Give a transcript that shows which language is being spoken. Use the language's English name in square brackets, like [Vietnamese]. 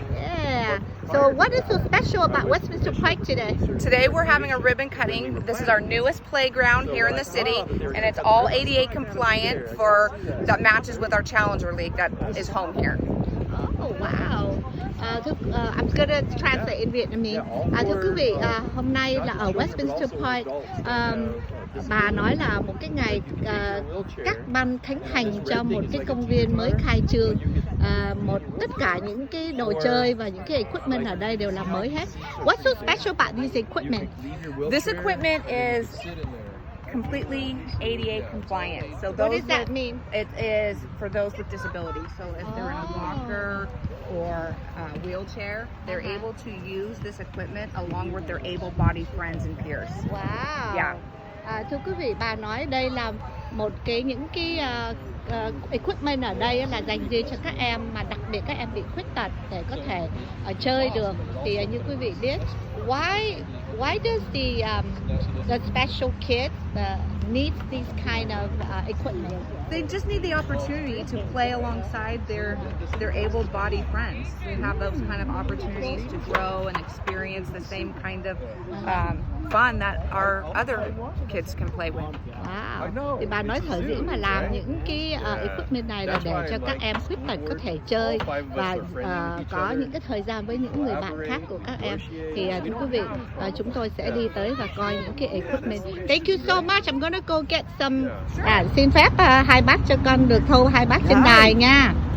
[English] Yeah. So what is so special about Westminster Park today? Today we're having a ribbon cutting. This is our newest playground here in the city, and it's all ADA compliant that matches with our Challenger League that is home here. Oh, wow. I'm gonna translate in Vietnamese. [Vietnamese] Thưa quý vị, hôm nay là ở Westminster Park. Bà nói là một cái ngày cắt băng khánh thành cho một cái công viên mới khai trương. Tất cả những cái đồ chơi và những cái equipment ở đây đều là mới hết. [English] What's so special about these equipment? This equipment is completely ADA compliant. So what does that mean? It is for those with disabilities. So if they're in a walker or a wheelchair, they're able to use this equipment along with their able-bodied friends and peers. Wow. Yeah. [Vietnamese] Thưa quý vị, bà nói đây là những cái equipment ở đây là dành riêng cho các em, mà đặc biệt các em bị khuyết tật để có thể chơi được. Thì như quý vị biết, [English] why does the special kids need these kind of equipment? They just need the opportunity to play alongside their able-bodied friends. They have those kind of opportunities to grow and experience the same kind of fun that our other kids can play with. Wow. [Vietnamese] Thì bà nói sở dĩ mà làm những cái equipment này là để cho các em khuyết tật có thể chơi và có những cái thời gian với những người bạn khác của các em. Thì thưa quý vị, chúng tôi sẽ đi tới và coi những cái equipment. [English] Thank you so much. I'm gonna go get some. [Vietnamese] Xin phép hai bác cho con được thâu hai bác trên đài nha.